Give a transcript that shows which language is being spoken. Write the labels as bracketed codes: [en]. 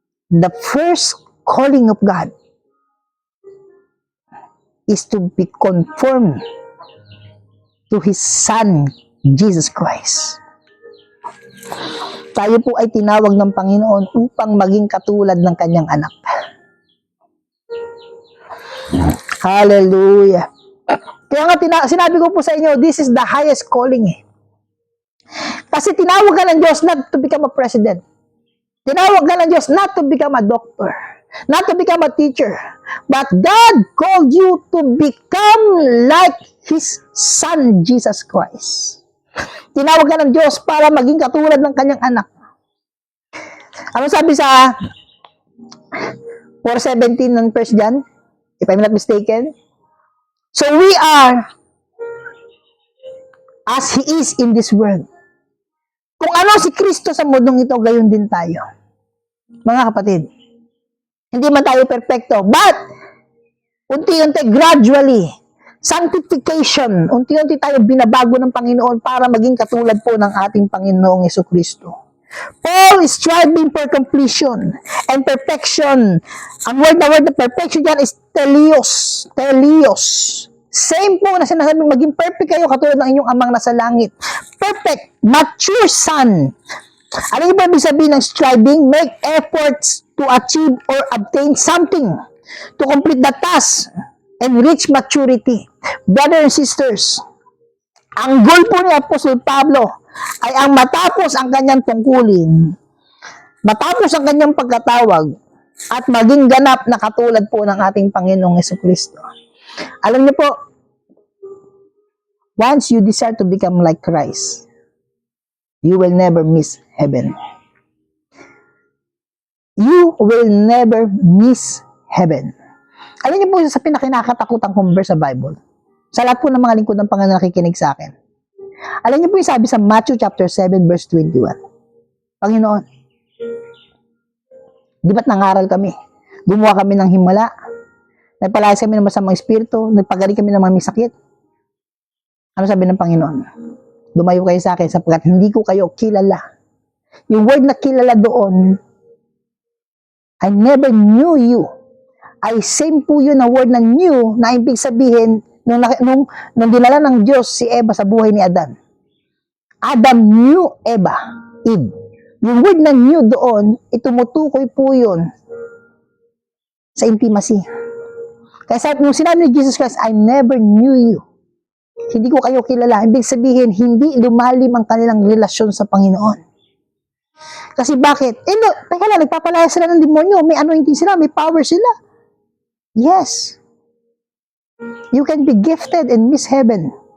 [en] The first calling of God is to be conformed to His Son, Jesus Christ. [tl] Tayo po ay tinawag ng Panginoon upang maging katulad ng Kanyang anak. Hallelujah. Kaya nga sinabi ko po sa inyo, this is the highest calling. [en] Kasi tinawag ka ng Diyos not to become a president. Tinawag ka ng Diyos not to become a doctor. Not to become a teacher. But God called you to become like His Son, Jesus Christ. [tl] Tinawag ka ng Diyos para maging katulad ng Kanyang anak. Ano sabi sa 4:17 ng 1 John? If I'm not mistaken. [en] So we are as He is in this world. [tl] Kung ano si Kristo sa mundong ito, gayon din tayo. Mga kapatid, hindi man tayo perfecto, but unti-unti, gradually, sanctification, unti-unti tayo binabago ng Panginoon para maging katulad po ng ating Panginoong Jesucristo. [en] Paul is striving for completion and perfection. [tl] Ang word na perfection dyan is teleos. Teleos. Same po na sinasabi, maging perfect kayo katulad ng inyong amang nasa langit. Perfect, mature son. Ano yung ibig sabihin ng striving? [en] Make efforts to achieve or obtain something, to complete the task and reach maturity. [tl] Brothers and sisters, ang goal po ni Apostol Pablo ay ang matapos ang kanyang tungkulin, matapos ang kanyang pagkatawag, at maging ganap na katulad po ng ating Panginoong Jesucristo. [en] Alam niyo po, once you desire to become like Christ, you will never miss heaven. You will never miss heaven. [tl] Alam niyo po, sa pinakinakatakutang kong verse sa Bible, sa lahat po ng mga lingkod ng Panginoon nakikinig sa akin, alam niyo po yung sabi sa Matthew chapter 7 verse 21. Panginoon, di ba't nangaral kami? Gumawa kami ng himala, nagpalayas kami ng masamang espiritu, nagpagaling kami ng mga may sakit. Ano sabi ng Panginoon? Lumayo kayo sa akin sapagkat hindi ko kayo kilala. Yung word na kilala doon, I never knew you. Ay same po yun na word na knew, na ibig sabihin, nung dinala ng Diyos si Eva sa buhay ni Adan. Adam knew Eve. Yung word na knew doon, itumutukoy po yun sa intimacy. Kaya nung sinabi ni Jesus Christ, I never knew you. Hindi ko kayo kilala. Ibig sabihin, hindi lumalim ang kanilang relasyon sa Panginoon. Kasi bakit? Teka lang, nagpapalaya sila ng demonyo. May anointing sila, may power sila. Yes. [en] You can be gifted and miss heaven.